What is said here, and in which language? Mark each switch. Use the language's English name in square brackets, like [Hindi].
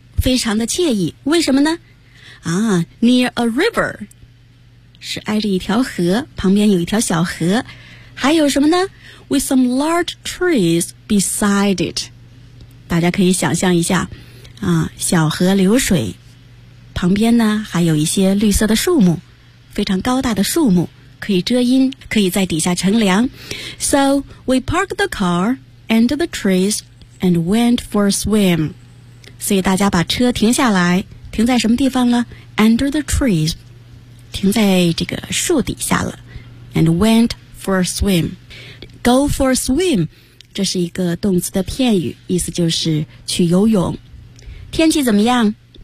[Chinese] 非常的惬意。为什么呢？ [English] near a river， [Chinese] 是挨着一条河，旁边有一条小河。还有什么呢？ [English] With some large trees beside it， [Chinese] 大家可以想象一下，小河流水旁边呢还有一些绿色的树木，非常高大的树木，可以遮阴，可以在底下乘凉。 [English] So we parked the car under the trees and went for a swim. [Chinese] 所以大家把车停下来，停在什么地方了？ [English] Under the trees， [Chinese] 停在这个树底下了。 [English] And went for a swim. [Chinese] Go for a swim， 这是一个动词的片语，意思就是去游泳。天气怎么样？